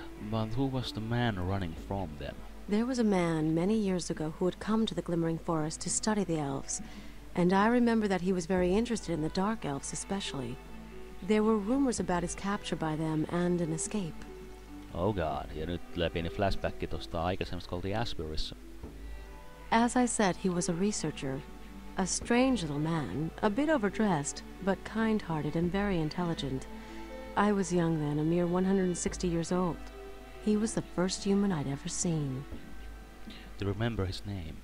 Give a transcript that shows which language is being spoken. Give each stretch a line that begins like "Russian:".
English: But who was the man running from them? There was a man many years ago who had come to the Glimmering Forest to study the elves, and I remember that he was very interested in the Dark Elves especially. There were rumors about his capture by them and an escape. Oh god,
Finnish: ja nyt läpi flashbacki tosta aikaisemmasta kun oltiin Asburyssa.
English: As I said, he was a researcher. A strange little man, a bit overdressed, but kind-hearted and very intelligent. I was young then, a mere 160 years old. He was the first human I'd ever seen. Do you remember his name?